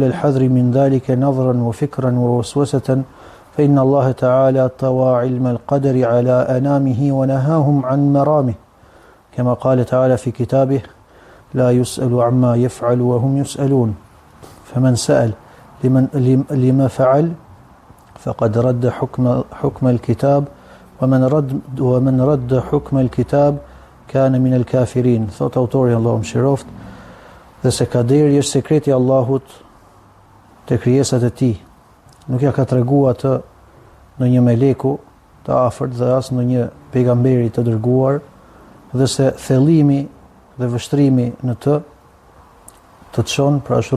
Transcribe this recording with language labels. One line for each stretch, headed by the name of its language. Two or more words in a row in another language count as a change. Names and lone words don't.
Arabic: الحذر من ذلك نظرا وفكرا ووسوسة فإن الله تعالى طوى علم القدر على أنامه ونهاهم عن مرامه كما قال تعالى في كتابه لا يسأل عما يفعل وهم يسألون فمن سأل لما فعل فقد رد حكم الكتاب ومن رد حكم الكتاب كان من الكافرين.
Albanian: Thot autori, Allahu mëshiroft, dhe se kaderi është sekreti i Allahut te krijesat e tij. Nuk ja ka treguar atë në një meleku të afërt dhe as në një pejgamberi të dërguar, dhe se thellimi dhe vështrimi në të çon, pra është